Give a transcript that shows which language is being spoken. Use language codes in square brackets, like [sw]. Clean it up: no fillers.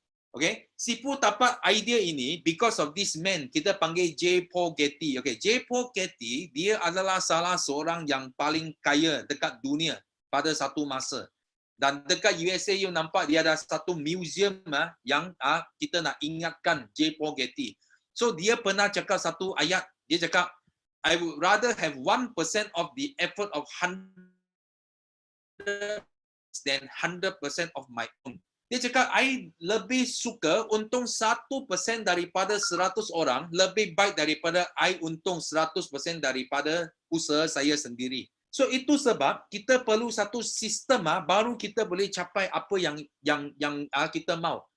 [ms] Okay, Sifu dapat idea ini [en] because of this man, [ms] kita panggil J. Paul Getty. Okay, J. Paul Getty, dia adalah salah seorang yang paling kaya dekat dunia pada satu masa. Dan dekat USA you nampak dia ada satu museum yang kita nak ingatkan J. Paul Getty. So dia pernah cakap satu ayat, dia cakap, [en] I would rather have 1% of the effort of 100 than 100% of my own. [ms] Dia cakap, I lebih suka untung 1% daripada 100 orang, lebih baik daripada I untung 100% daripada usaha saya sendiri. So itu sebab kita perlu satu sistem baru kita boleh capai apa yang kita mau.